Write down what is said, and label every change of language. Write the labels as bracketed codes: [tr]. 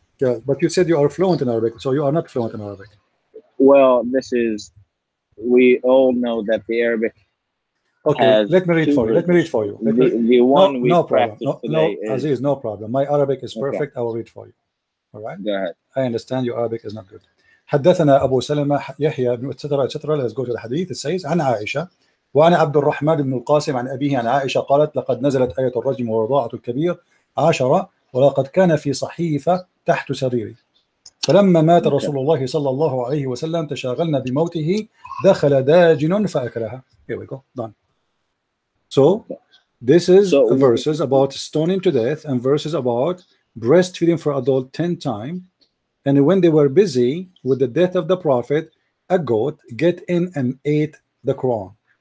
[en] Yeah, but you said you are fluent in Arabic, so you are not fluent in Arabic. Well, we all know that the Arabic. Okay, let me read for you. Let me read for you. The one we practice today is... Aziz, no problem. My Arabic is perfect. I will read for you. All right? Go ahead. I understand your Arabic is not good. [ar] حدثنا أبو سلمة يحيى بن [en] etc. Let's go to the hadith. It says [ar] عن عائشة وأنا عبد الرحمن بن القاسم عن أبيه عن عائشة قالت لقد نزلت آية الرجم ورضاعة الكبير 10 ولقد كان في صحيفة تحت سريري فلما مات رسول الله صلى الله عليه وسلم تشاغلنا بموته دخل داجن فأكلها. [en] Here we go. Done. So this is verses about stoning to death and verses about breastfeeding for adult 10 times. And when they were busy with the death of the Prophet, a goat get in and ate the Quran.